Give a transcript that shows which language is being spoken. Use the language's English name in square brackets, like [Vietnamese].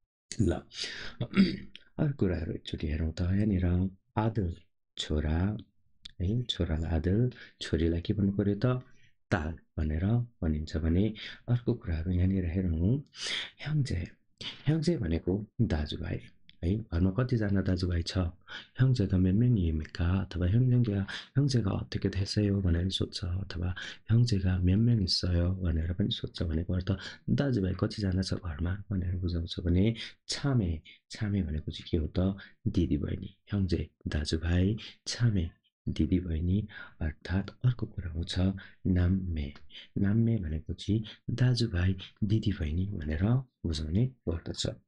[Nepali] ल अर्को कुराहरू एकचोटि हेरौँ त। यहाँनिर आदल छोरा है, छोरालाई आदल, छोरीलाई के भन्नु पर्यो त ताल भनेर भनिन्छ भने अर्को कुराहरू यहाँनिर हेरौँ। ह्याङ्जे भनेको दाजुभाइ है। घरमा कतिजना दाजुभाइ छ? [Korean] ह्याङ्जे가 몇 명입니까? [Nepali] अथवा [Korean] 형제가 어떻게 되세요? [Nepali] भनेर सोध्छ, अथवा [Korean] 형제가 몇 명 있어요? [Nepali] भनेर पनि सोध्छ। भनेको अर्थ दाजुभाइ कतिजना छ घरमा भनेर बुझाउँछ भने छामे भनेको चाहिँ के हो त दिदी बहिनी। ह्याङ्जे दाजुभाइ, छामे दिदी बहिनी। अर्थात् अर्को कुरा आउँछ नाम्मे भनेको चाहिँ दाजुभाइ दिदी बहिनी भनेर बुझाउने गर्दछ।